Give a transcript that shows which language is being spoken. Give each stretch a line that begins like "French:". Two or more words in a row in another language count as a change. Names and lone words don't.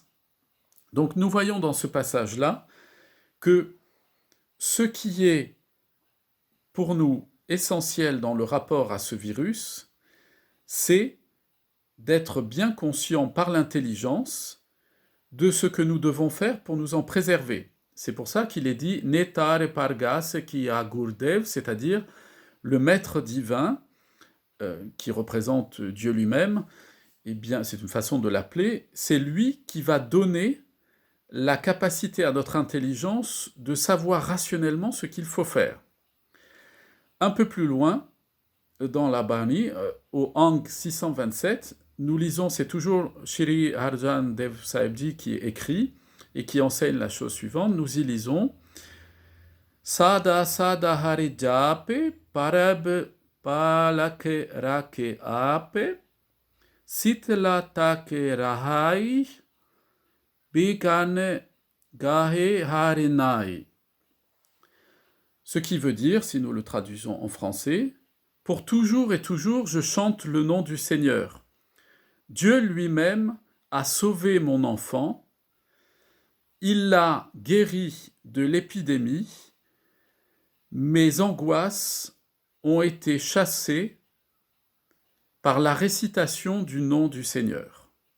French: Donc nous voyons dans ce passage-là que ce qui est pour nous essentiel dans le rapport à ce virus, c'est d'être bien conscient par l'intelligence de ce que nous devons faire pour nous en préserver. C'est pour ça qu'il est dit «
Punjabi: ਨੇਤਰੇ ਪਰਗਾਸ ਕੀ ਆ ਗੁਰਦੇਵ »,
French: c'est-à-dire le maître divin, qui représente Dieu lui-même, eh bien, c'est une façon de l'appeler, c'est lui qui va donner la capacité à notre intelligence de savoir rationnellement ce qu'il faut faire. Un peu plus loin, dans la Bani, au Hang 627, nous lisons, c'est toujours Shri Harjan Dev Sahib Ji qui écrit et qui enseigne la chose suivante, nous y lisons
Punjabi: ਸਦਾ ਸਦਾ ਹਰਿ ਜਾਪੇ, ਪਰਬ ਪਲਕੇ ਰਾਖੇ ਆਪੇ, ਸੀਤਲਾ ਠਾਕੇ ਰਹਾਈ, ਬਿਘਨੇ ਗਹੇ ਹਰਿਨਾਈ.
French: Ce qui veut dire, si nous le traduisons en français, pour toujours et toujours je chante le nom du Seigneur. Dieu lui-même a sauvé mon enfant, il l'a guéri de l'épidémie, mes angoisses ont été chassées par la récitation du nom du Seigneur.